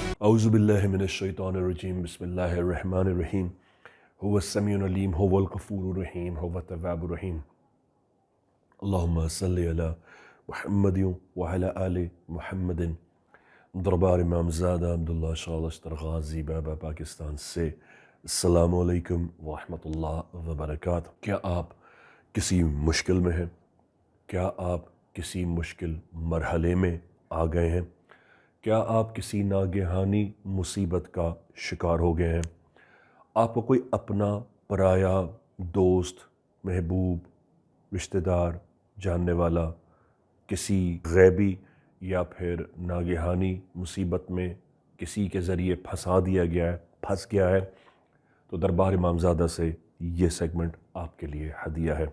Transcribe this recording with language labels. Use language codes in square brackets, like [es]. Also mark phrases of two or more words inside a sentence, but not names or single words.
[ar] أعوذ بالله من الشيطان الرجيم بسم الله الرحمن الرحيم هو السميع العليم هو الغفور الرحيم هو التواب الرحيم اللهم صل على محمد وعلى آل محمد. [ur] دربار امام زادہ عبداللہ شاہ اشتر غازی بابا پاکستان سے [ar] السلام عليكم ورحمة الله وبركاته. [ur] کیا آپ کسی مشکل میں ہیں؟ کیا آپ کسی مشکل مرحلے میں آ گئے ہیں? کیا آپ کسی ناگہانی مصیبت کا شکار ہو گئے ہیں? آپکو کوئی اپنا، پرایا، دوست، محبوب، رشتہ دار، جاننے والا کسی غیبی یا پھر ناگہانی مصیبت میں کسی کے ذریعے پھنس گیا ہے، تو دربار امامزادہ سے یہ سیگمنٹ آپکے لیے ہدیہ ہے.